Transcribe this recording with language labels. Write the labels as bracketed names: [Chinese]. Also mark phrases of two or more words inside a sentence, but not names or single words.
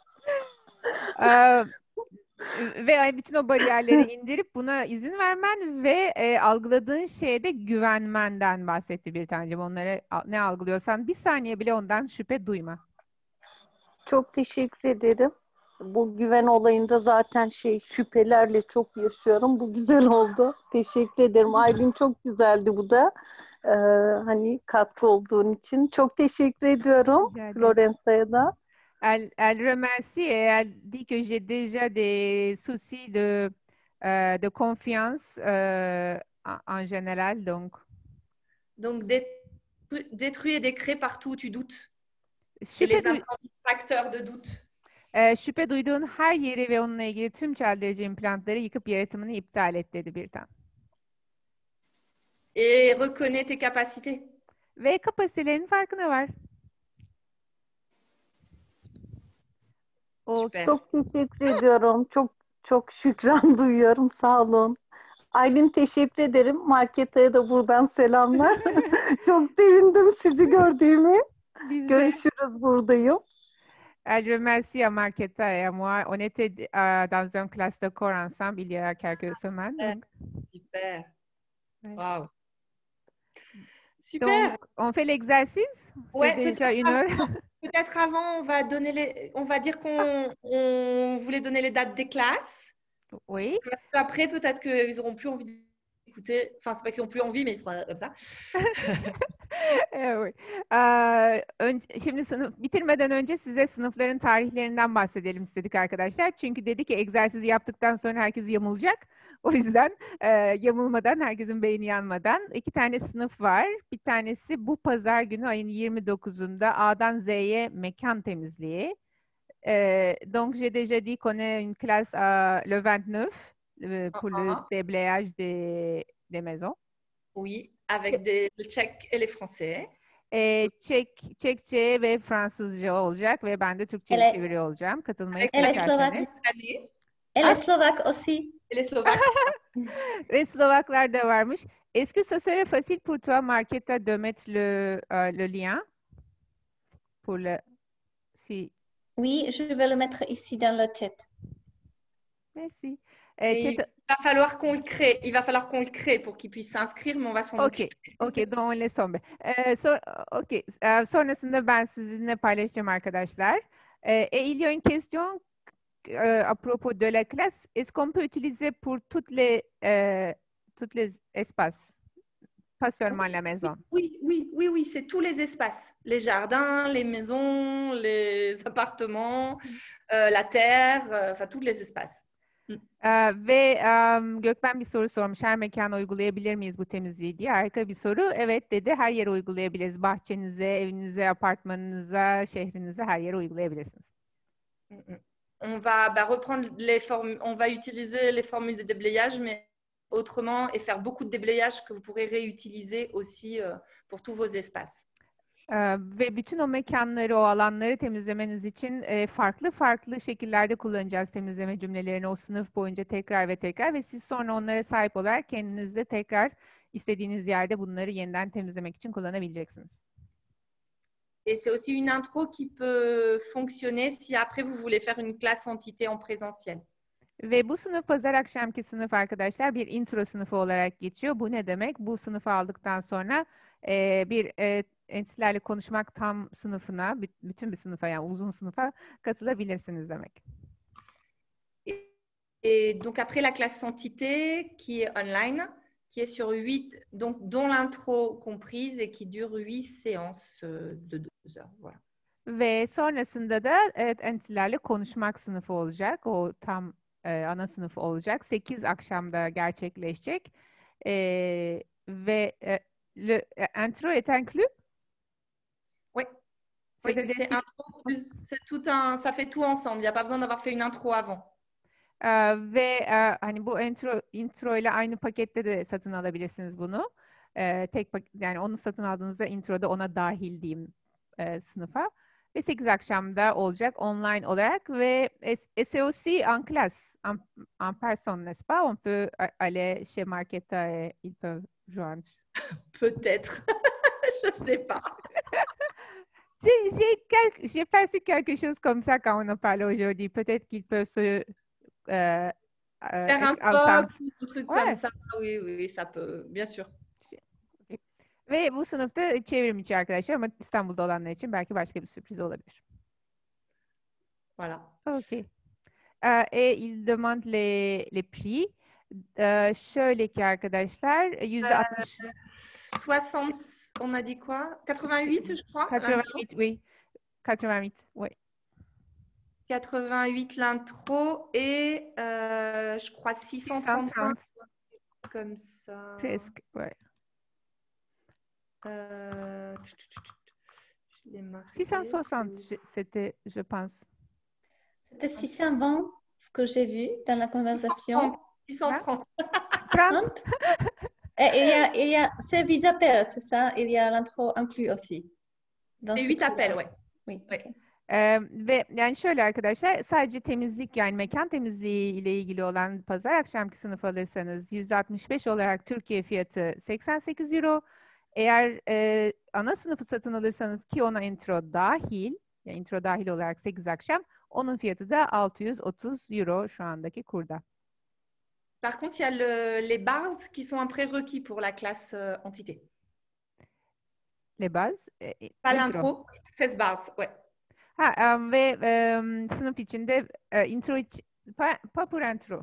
[Turkish] Ve bütün o bariyerleri indirip buna izin vermen ve algıladığın şeye de güvenmenden bahsetti bir tancım. Onlara ne algılıyorsan bir saniye bile ondan şüphe duyma. Çok teşekkür ederim. Bu güven olayında zaten şüphelerle çok yaşıyorum. Bu güzel oldu. Teşekkür ederim. Aylin çok güzeldi bu da. Hani katkı olduğun için. Çok teşekkür ediyorum Florencia'ya da. [French] Elle remercie et elle dit que j'ai déjà des soucis de confiance en général. Donc détruis et décrée partout où tu doutes. Et les facteurs de doute. [Turkish] Şüphe duyduğun her yeri ve onunla ilgili tüm çeldirici implantları yıkıp yaratımını iptal et dedi Birtan. [French] Et reconnais tes capacités. [Turkish] Ve kapasitelerin farkına var. Çok teşekkür ediyorum. Çok Çok şükran duyuyorum. Sağ olun. Aylin teşekkür ederim. Marketa'ya da buradan selamlar. Çok sevindim sizi gördüğümü. Biz de. Görüşürüz buradayım. [French] Elle remercie à Marketa et à moi. On était dans une classe de corps ensemble il y a quelques semaines. Donc, Super. ouais. Waouh. Super. Donc, on fait l'exercice. Ouais, C'est déjà une heure. Peut-être avant, on va dire qu'on voulait donner les dates des classes. Oui. Après, peut-être qu'ils n'auront plus envie d'écouter. Enfin, c'est pas qu'ils n'ont plus envie, mais ils seront comme ça. [Turkish] Evet. Şimdi sınıf bitirmeden önce size sınıfların tarihlerinden bahsedelim istedik arkadaşlar. Çünkü dedi ki egzersizi yaptıktan sonra herkes yamulacak. O yüzden yamulmadan, herkesin beyni yanmadan 2 tane sınıf var. Bir tanesi bu pazar günü ayın 29'unda A'dan Z'ye mekan temizliği. [French] Donc j'ai déjà dit qu'on est une classe le 29 pour le déblayage des maisons. Oui, avec le tchèque et les français. [Turkish] Çekçe ve Fransızca olacak ve ben de Türkçe'ye çeviriyor olacağım. Katılmayı isterseniz. [French] Et les Slovaques aussi. Et les Slovaques. [Turkish] Ve Slovaklar da varmış. [French] Est-ce que ce serait facile pour toi, Marketa, de mettre le lien pour le si. Oui, je vais le mettre ici dans le chat. Merci. Il va falloir qu'on le crée. Il va falloir qu'on le crée pour qu'il puisse s'inscrire, mais on va s'en occuper. Okay, donc on laisse tomber. [Turkish] Sonrasında ben sizinle paylaşacağım arkadaşlar. [French] Et il y a une question à propos de la classe. Est-ce qu'on peut utiliser pour toutes les espaces, pas seulement la maison? Oui, c'est tous les espaces. Les jardins, les maisons, les appartements, la terre, enfin tous les espaces. [Turkish] Ve Gökmen bir soru sormuş. Her mekana uygulayabilir miyiz bu temizliği diye. Harika bir soru. Evet dedi. Her yere uygulayabiliriz. Bahçenize, evinize, apartmanınıza, şehrinize her yere uygulayabilirsiniz. [French] On va reprendre on va utiliser les formules de déblayage, mais autrement, et faire beaucoup de déblayage que vous pourrez réutiliser aussi pour tous vos espaces. [Turkish] Ve bütün o mekanları, o alanları temizlemeniz için farklı şekillerde kullanacağız temizleme cümlelerini o sınıf boyunca tekrar ve tekrar ve siz sonra onlara sahip olarak kendinizde tekrar istediğiniz yerde bunları yeniden temizlemek için kullanabileceksiniz. [French] Et c'est aussi une intro qui peut fonctionner si après vous voulez faire une classe entité en présentiel. [Turkish] Ve bu sınıf pazar akşamki sınıf arkadaşlar bir intro sınıfı olarak geçiyor. Bu ne demek? Bu sınıfı aldıktan sonra bir entitelerle konuşmak tam sınıfına, bütün bir sınıfa yani uzun sınıfa katılabilirsiniz demek. [French] Et donc après la classe entité qui est online, qui est sur 8, donc dont l'intro comprise et qui dure 8 séances de 2 heures. Voilà. [Turkish] Ve sonrasında da entitelerle konuşmak sınıfı olacak. O tam ana sınıfı olacak. 8 akşamda gerçekleşecek. [French] Ve le intro est inclus? Oui, c'est tout ça fait tout ensemble. Il n'y a pas besoin d'avoir fait une intro avant. [Turkish] Ve hani bu intro ile aynı pakette de satın alabilirsiniz bunu. Yani onu satın aldığınızda introda ona dahil diyeyim sınıfa. Ve 8 akşamda olacak online olarak ve [French] c'est aussi en classe, en personne, n'est-ce pas? On peut aller chez Marketa et ils peuvent joindre. Peut-être. Je ne sais pas. J'ai perçu quelque chose comme ça quand on en parlait aujourd'hui. Peut-être qu'ils peuvent se faire un truc comme ça. Oui, ça peut, bien sûr. Okay. [Turkish] Ve bu sınıfta çevrim içi arkadaşlar ama İstanbul'da olanlar için belki başka bir sürpriz olabilir. [French] Voilà. Ok. Et il demande les prix. [Turkish] Şöyle ki arkadaşlar %60. [French] 60, on a dit quoi? 88, je crois. 88, oui. 88, oui. 88 l'intro et je crois 630 comme ça. Presque, ouais. Je l'ai marqué. 660, c'était, je pense. C'était 620, ce que j'ai vu dans la conversation. 630. 30. Et il y a c'est 8 appels, c'est ça? Il y a l'intro inclus aussi. Et 8 appels, ouais. Oui. Ouais. [Turkish] Ve yani şöyle arkadaşlar, sadece temizlik, yani mekan temizliği ile ilgili olan pazar akşamki sınıf alırsanız 165 olarak Türkiye fiyatı 88 euro. Eğer ana sınıfı satın alırsanız ki ona intro dahil, yani intro dahil olarak 8 akşam, onun fiyatı da 630 euro şu andaki kurda. [French] Par contre, il y a les bars qui sont un prérequis pour la classe entité. Les bases. Pas intro. l'intro, 16 bars, ouais. [Turkish] Ve sınıf içinde intro için, [French] pour intro.